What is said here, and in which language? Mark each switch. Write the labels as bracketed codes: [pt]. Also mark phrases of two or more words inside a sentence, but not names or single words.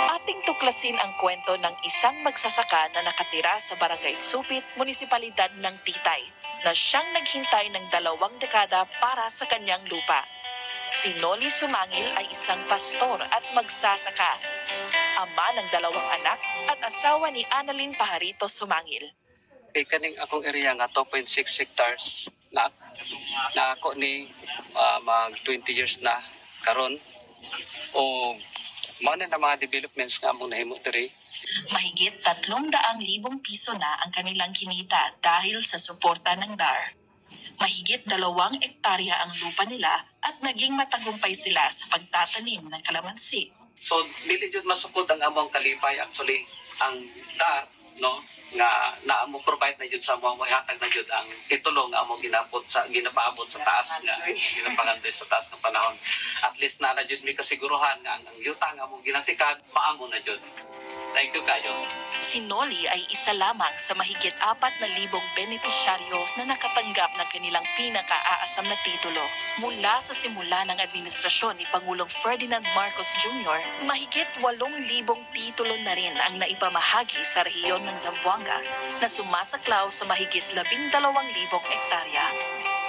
[tl] nating tuklasin ang kwento ng isang magsasaka na nakatira sa Barangay Supit, Munisipalidad ng Titay, na siyang naghintay ng 2 dekada para sa kanyang lupa. Si Noli Sumangil ay isang pastor at magsasaka, ama ng 2 anak at asawa ni Annalyn Pajarito Sumangil. [ceb] Kay kaning akong area nga 2.6 hectares na ako ni mag 20 years na karon o mao na mga developments nga among nahimo diri. [tl] Mahigit 300,000 piso na ang kanilang kinita dahil sa suporta ng DAR. Mahigit 2 ektarya ang lupa nila at naging matagumpay sila sa pagtatanim ng kalamansi. [ceb] So dili jud masukod ang among kalipay, actually ang DAR no nga naamo provide na jud sa among hatag na jud ang titulo nga among ginapaabot sa taas nga ginapangandoy sa taas ng panahon. At least na jud mi kasiguruhan nga ang yuta nga among ginatikan maamo na jud. [en] Thank you [ceb] kayo. [tl] Si Noli ay isa lamang sa mahigit 4,000 benepisyaryo na nakatanggap ng kanilang pinakaaasam na titulo. Mula sa simula ng administrasyon ni Pangulong Ferdinand Marcos Jr., mahigit 8,000 titulo na rin ang naipamahagi sa rehiyon ng Zamboanga na sumasaklaw sa mahigit 12,000 ektarya.